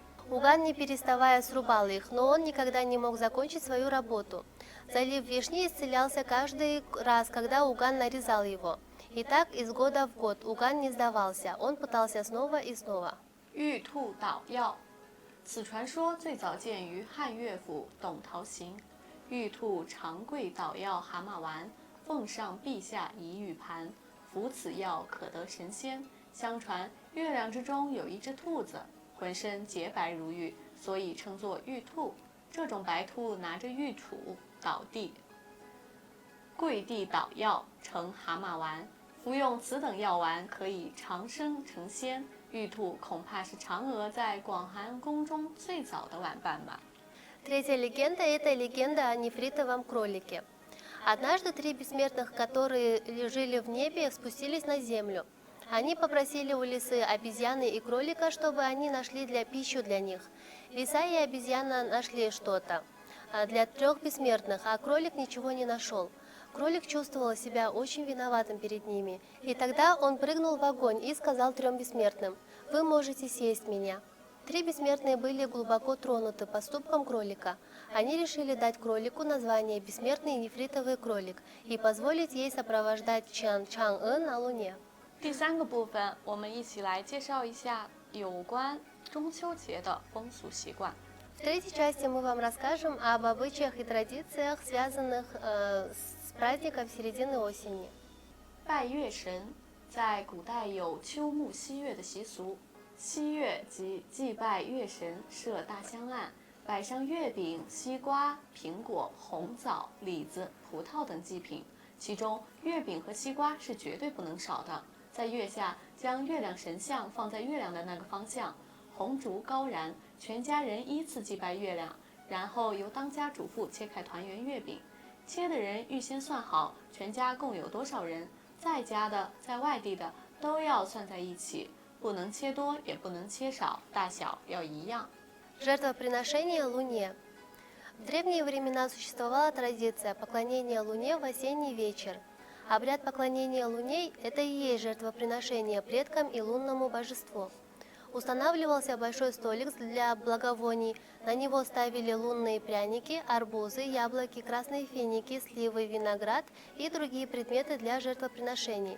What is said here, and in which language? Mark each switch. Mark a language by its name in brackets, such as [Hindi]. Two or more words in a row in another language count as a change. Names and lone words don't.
[Russian] Уган, не переставая, срубал их, но он никогда не мог закончить свою работу. Залив вишни исцелялся каждый раз, когда Уган нарезал его. И так из года в год Уган не сдавался, он пытался снова и снова. [Chinese] 玉兔捣药。此传说最早见于汉乐府《董陶行》，玉兔长跪捣药蛤蟆丸，奉上陛下一玉盘，服此药可得神仙。相传月亮之中有一只兔子，浑身洁白如玉，所以称作玉兔。这种白兔拿着玉杵倒地，跪地捣药成蛤蟆丸，服用此等药丸可以长生成仙。玉兔恐怕是嫦娥在广寒宫中最早的玩伴吧。 [Russian] Третья легенда – это легенда о нефритовом кролике. Однажды 3 бессмертных, которые жили в небе, спустились на землю. Они попросили у лисы, обезьяны и кролика, чтобы они нашли пищу для них. Лиса и обезьяна нашли что-то для 3 бессмертных, а кролик ничего не нашел. Кролик чувствовал себя очень виноватым перед ними, и тогда он прыгнул в огонь и сказал 3 бессмертным: «Вы можете съесть меня». 3 бессмертные были глубоко тронуты поступком кролика. Они решили дать кролику название «Бессмертный нефритовый кролик» и позволить ей сопровождать Чан-Ы на Луне. [Chinese] 第3个部分，我们一起来介绍一下有关中秋节的风俗习惯。 [Russian] В третьей части мы вам расскажем об обычаях и традициях, связанных с праздником середины осени. [Chinese] 拜月神，在古代有秋沐夕月的习俗。夕月即祭拜月神，设大香案，摆上月饼、西瓜、苹果、红枣、李子、葡萄等祭品，其中月饼和西瓜是绝对不能少的。在月下将月亮神像放在月亮的那个方向，红烛高燃，全家人依次祭拜月亮，然后由当家主妇切开团圆月饼。切的人预先算好全家共有多少人，在家的、在外地的都要算在一起，不能切多，也不能切少，大小要一样。 [Russian] Жертвоприношение Луне. В древние времена существовала традиция поклонения Луне в осенний вечер. Обряд поклонения Луне – это и есть жертвоприношение предкам и лунному божеству. Устанавливался большой столик для благовоний, на него ставили лунные пряники, арбузы, яблоки, красные финики, сливы, виноград и другие предметы для жертвоприношений.